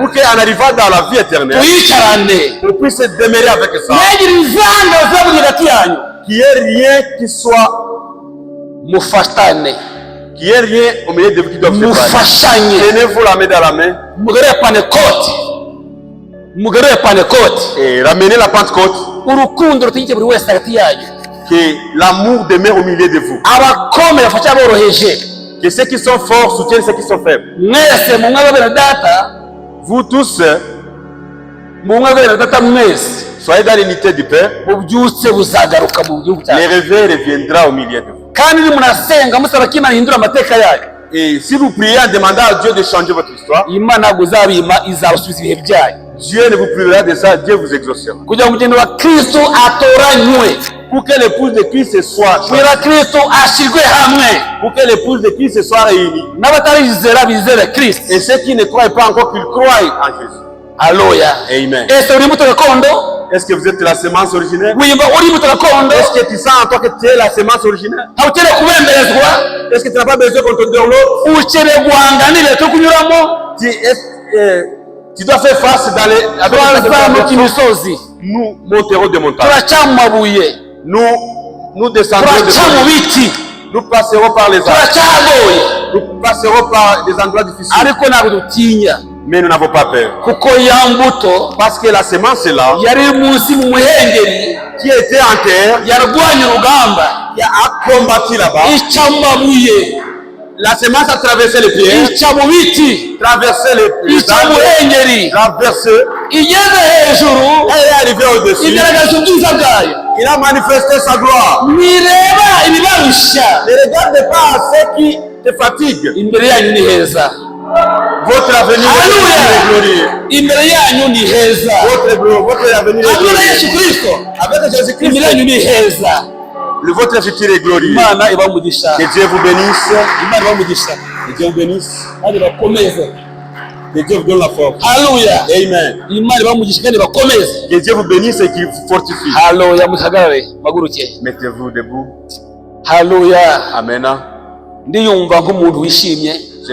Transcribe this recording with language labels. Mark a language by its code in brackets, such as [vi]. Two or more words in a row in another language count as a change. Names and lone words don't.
[fr] pour qu'en arrivant dans la vie éternelle, [rw] tuyicarane, [fr] on puisse demeurer avec ça, [rw] ntihagire izanga zo mu hagati yanyu, [fr] qu'il n'y ait rien qui soit [rw] mufatane, [fr] qu'il n'y ait rien au milieu de vous qui doivent se [rw] mufashanye. [fr] Tenez-vous la main dans la main, [rw] mugarure Pentecote, mugarure Pentecote, [fr] et ramenez la Pentecôte, [rw] urukundo rutigeze buri wese hagati yanyu, [fr] que l'amour demeure au milieu de vous, [rw] abakomeye bafasha aboroheje, [fr] que ceux qui sont forts soutiennent ceux qui sont faibles. [rw] mwese mu mwanya wa data, [fr] vous tous [rw] mu mwanya wa data mwese, [fr] soyez dans l'unité du Père. [rw] ubyutse buzagaruka mu gihugu cyacu. [fr] Le réveil reviendra au milieu de vous. [rw] Kandi ni munasenga musaba ko Imana ihindura amateka yacu. [fr] Et si vous priez en demandant à Dieu de changer votre histoire, [rw] Imana ntabwo izabima, izabasubiza ibihe byanyu. [fr] Dieu ne vous privera de ça, Dieu vous exaucera. [rw] Kugira ngo umugeni wa Kristo atoranywe, [fr] pour que l'épouse de Christ soit [rw] kugira Kristo ashyirwe hamwe, [fr] pour que l'épouse de Christ soit réunie, [rw] n'abatarizera bizere Kristo, [fr] et ceux qui ne croient pas encore qu'ils croient en Jésus. Alléluia. Amen. [rw] Ese uri imbuto gakondo? [fr] Est-ce que vous êtes la semence originelle? [rw] Wimba uri imbuto gakondo? [fr] Est-ce que tu sens en toi que tu es la semence originelle? [rw] Haukeneye kubemberezwa? [fr] Est-ce que tu n'as pas besoin qu'on te donne l'eau? [rw] Ukeneye guhanganira cyo kunyuramo? [fr] Tu dois faire face dans les [rw] turazamuka imisozi, [fr] nous monterons des montagnes, [rw] turaca mu mabuye, [fr] nous descendrons [rw] turaca mu biti, [fr] nous passerons par les arbres, [rw] turacagoye, [fr] nous passerons par des endroits difficiles, [rw] ariko ntabwo dutinya, [fr] mais nous n'avons pas peur, [rw] kuko ya mbuto [fr] parce que la semence est là, [rw] yari munsi mu muhengeri, [fr] qui était en terre, [rw] yarwanye urugamba, [fr] qui a combattu là-bas, [rw] ica mu mabuye, [fr] la semence a traversé les pierres, [rw] ica mu biti, [fr] traversé les [rw] ica mu muhengeri, [fr] traversé, [rw] igeze hejuru, [fr] elle est arrivée au-dessus, [rw] igaragaza ubwiza bwayo, [fr] il a manifesté sa gloire. [rw] mwireba ibibarusha, [fr] Ne regarde pas à ceux qui te fatiguent. [rw] imbere yanyu ni heza. [fr] Votre avenir est glorieux. [rw] Imbere yanyu ni heza. [fr] Votre avenir est [rw] Abura [fr] glorieux. [rw] Yesu Kristo, [fr] Avec Jésus-Christ, [rw] imbere yanyu ni heza. [fr] votre futur est glorieux. [rw] Imana ibamugisha. [fr] Que Dieu vous bénisse. [rw] Imana ibamugisha. [fr] Que Dieu vous bénisse. Que Dieu vous donne la force. Hallelujah. Amen. Que Dieu vous bénisse et qu'il vous fortifie. Hallelujah. Mettez-vous debout. Hallelujah. Amen. Je